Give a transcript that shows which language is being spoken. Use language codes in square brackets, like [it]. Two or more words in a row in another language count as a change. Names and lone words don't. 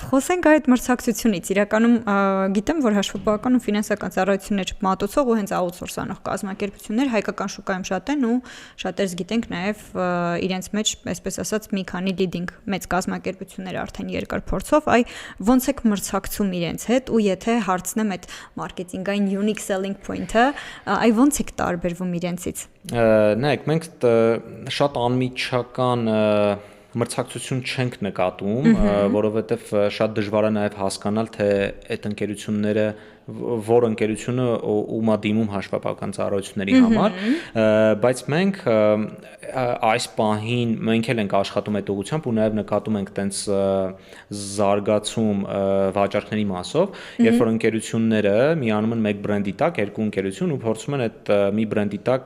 [hy] խոսենք այդ մրցակցությունից։ Իրականում գիտեմ, որ հաշվապահական ու ֆինանսական ծառայություններ մատուցող ու հենց outsource անող կազմակերպություններ հայկական շուկայում շատ են ու շատերս գիտենք նաև իրենց մեջ, այսպես ասած, մի քանի leading մեծ կազմակերպություններ արդեն երկար փորձով, ոնց եք մրցակցում իրենց հետ ու եթե հարցնեմ այդ մարքեթինգային [en] unique selling point-ը, [hy] ոնց եք տարբերվում իրենցից։ Նայեք, մենք շատ անմիջական մրցակցություն չենք նկատում, որովհետև շատ դժվար է նաև հասկանալ, թե այդ ընկերությունները որ ընկերությունը ումա դիմում հաշվապահական ծառայությունների համար, բայց մենք այս պահին մենք էլ ենք աշխատում այդ ուղղությամբ ու նաև նկատում ենք տենց զարգացում վաճառքների մասով, երբ որ ընկերությունները միանում են մեկ բրենդի տակ, երկու ընկերություն ու փորձում են այդ մի բրենդի տակ